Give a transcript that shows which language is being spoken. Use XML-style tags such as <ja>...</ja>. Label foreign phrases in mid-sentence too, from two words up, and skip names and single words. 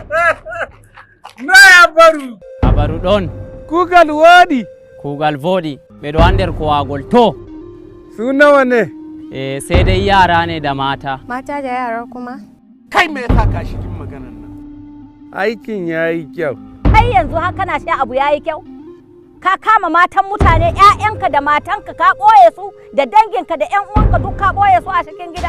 <ff>Habaru ɗon. Kugal woɗi. Kugal voɗi. ɓe ɗo ha nder kowagol to.</ff> <ha>Su nawa ne? Sai dai yara ne da mata. Mata da yara kuma? Kai me yasa ka shi kin maganar nan? Aikin yayi kyau. Kai yanzu haka na sha abu yayi kyau. Ka kama matan mutane, ƴaƴanka da matanka ka ɓoye su da danginka da ƴan uwanka duk ka ɓoye su a cikin gida.</ha>